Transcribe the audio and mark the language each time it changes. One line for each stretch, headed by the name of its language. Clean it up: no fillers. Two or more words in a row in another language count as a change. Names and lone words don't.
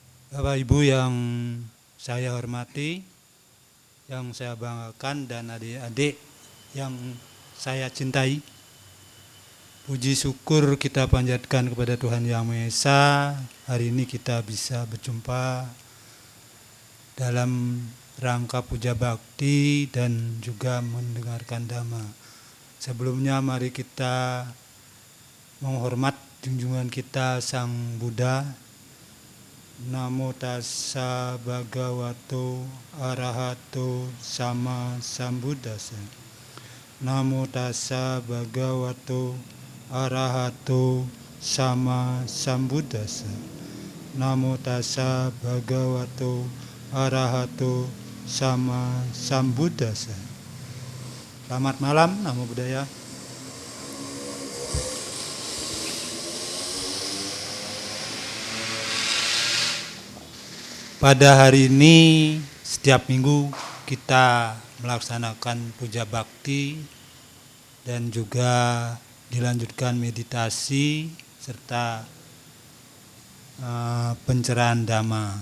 Indonesian: Bapak Ibu yang saya hormati, yang saya banggakan, dan adik-adik yang saya cintai, puji syukur kita panjatkan kepada Tuhan Yang Maha Esa. Hari ini kita bisa berjumpa dalam rangka puja bakti dan juga mendengarkan dhamma. Sebelumnya mari kita menghormat junjungan kita Sang Buddha.
Pali: Namo tassa bhagavato arahato sama sambuddhassa. Namo tassa bhagavato arahato sama sambuddhassa. Namo tassa bhagavato arahato sama sambuddhassa.
Indonesian: Selamat malam,
Pali: Namo Buddhaya.
Indonesian: Pada hari ini setiap minggu kita melaksanakan puja bakti dan juga dilanjutkan meditasi serta pencerahan dhamma.